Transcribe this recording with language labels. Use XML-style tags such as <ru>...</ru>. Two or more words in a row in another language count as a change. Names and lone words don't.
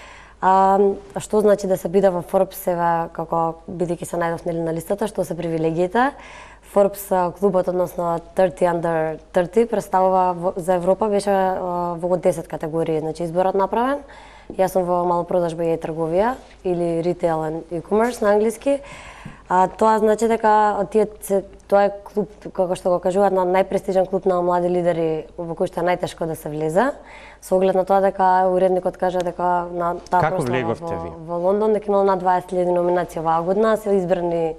<mk>Што значи да се биде во Forbes сега, како бидејќи се најдов на листата, што се привилегиите. Forbes клубот, односно 30 under 30, представува за Европа, беше во 10 категории, значи изборот направен. Јас сум во малопродажба и трговија или</mk> <en>retail and e-commerce</en> <mk>на англиски. Тоа значи дека тоа е клуб, како што го кажуваат, на најпрестижен клуб на млади лидери во кој што е најтешко да се влезе. Со оглед на тоа дека уредникот кажа дека на таа прослава во Лондон дека имало над 20.000 номинации оваа година, се избрани</mk>